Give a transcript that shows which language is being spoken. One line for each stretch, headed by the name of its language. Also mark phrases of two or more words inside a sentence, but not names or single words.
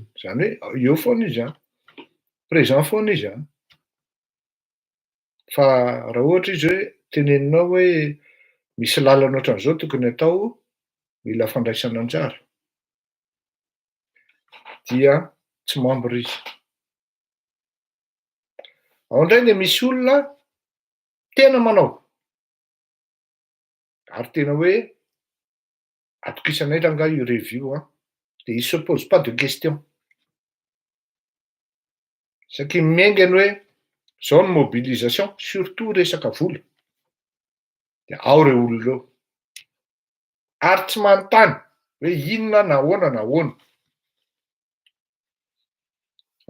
Malagasy: Zany hoe eo foana izy présent foana izy fa raha ohatra izy hoe teneninao hoe misy lalana ohatran'izao tokony atao, mila fandraisana anjara, dia tsy membre izy. Ao indray le misy olona tena manao ary tena hoe atokisanay rangahy io review de
French: il se pose pas de question.
Malagasy: Saky miaingany hoe zao ny
French: mobilisation surtout
Malagasy: resaka vola. De ao reo olona reo. Ary tsy manontany hoe inona na ahoana na ahoana.